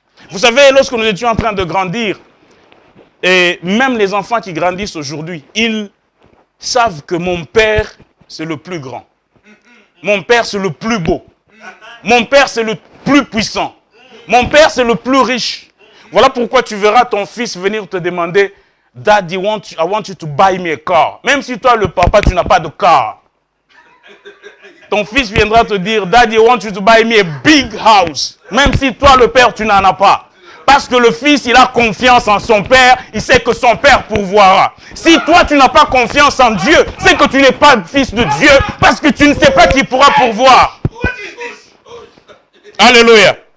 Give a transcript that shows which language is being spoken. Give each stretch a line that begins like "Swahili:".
French: Vous savez, lorsque nous étions en train de grandir, et même les enfants qui grandissent aujourd'hui, ils savent que mon père, c'est le plus grand. Mon père, c'est le plus beau. Mon père, c'est le plus puissant. Mon père, c'est le plus riche. Voilà pourquoi tu verras ton fils venir te demander,
English: Daddy, I want you to buy me a car.
French: Même si toi, le papa, tu n'as pas de car. Ton fils viendra te dire,
English: Daddy, I want you to buy me a big house.
French: Même si toi, le père, tu n'en as pas. Parce que le fils, il a confiance en son père. Il sait que son père pourvoira. Si toi, tu n'as pas confiance en Dieu, c'est que tu n'es pas fils de Dieu. Parce que tu ne sais pas qui pourra pourvoir. Alléluia.